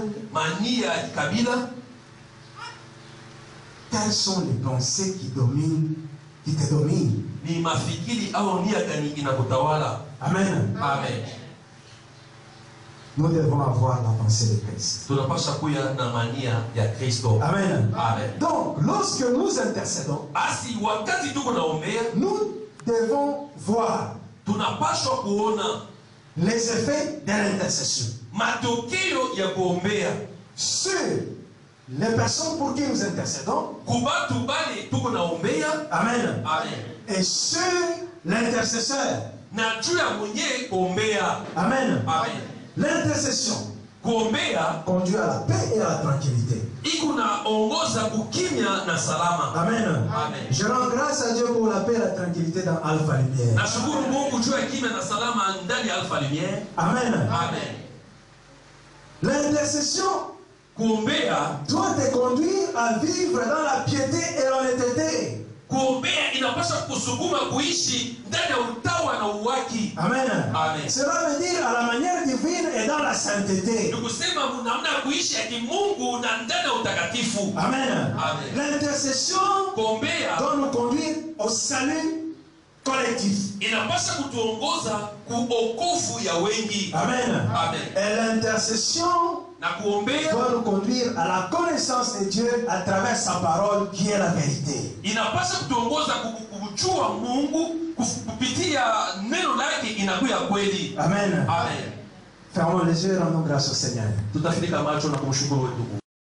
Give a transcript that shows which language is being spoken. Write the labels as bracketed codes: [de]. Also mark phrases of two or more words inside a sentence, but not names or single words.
[sw] Mania ya kabila? [fr] Quelles sont les pensées qui dominent, qui te dominent? [sw] Ni mafikiri au nia gani inakutawala? Amen. Amen. [fr] Nous devons avoir la pensée de Christ. [sw] Tunapaswa kuya na mania ya Kristo. Amen. Amen. [fr] Donc, lorsque nous intercédons, [sw] Basi wakati tuko naombea, [fr] nous devons voir [sw] tunapaswa kuona [fr] les effets de l'intercession [sw] matokeo ya kuombea [fr] sur les personnes pour qui nous intercédons. [sw] kubatu bale tuko naombea. Amen. Amen. [fr] Et sur l'intercesseur. [sw] Na juu ya mwenye kuombea. Amen. Amen. [fr] L'intercession [sw] kuombea [fr] conduit à la paix et à la tranquillité. [sw] iko naongoza kukimya na salama. Amen. Amen. [fr] Je rends grâce à Dieu pour la paix et la tranquillité dans Alpha Lumière. [sw] Nashukuru Mungu juu ya kimya na salama ndani ya Alpha Lumière. Amen. Amen. [fr] L'intercession [sw] kuombea [fr] doit te conduire à vivre dans la piété et l'honnêteté. [sw] Kuombea inapaswa kusukuma kuishi ndani ya utawa na uwaki. Amen. Amen. [fr] Cela veut dire à la manière divine et dans la sainteté. [sw] Nikusema namna kuishi ya kimungu na ndani ya utakatifu. Amen. Amen. [fr] L'intercession [sw] Kuombea [fr] doit nous conduire au salut collectif. [sw] inapaswa kutuongoza kuokovu ya wengi. Amen. Amen. [fr] Et l'intercession [sw] Na kuombea [fr] doit nous conduire à la connaissance de Dieu à travers sa parole qui est la vérité. [sw] inapaswa kutuongoza kujua Mungu kupitia neno lake inakuwa kweli. Amen. Amen. [fr] Fermons les yeux et rendons grâce au Seigneur. [sw] Tutafunika macho na kumshukuru wetu.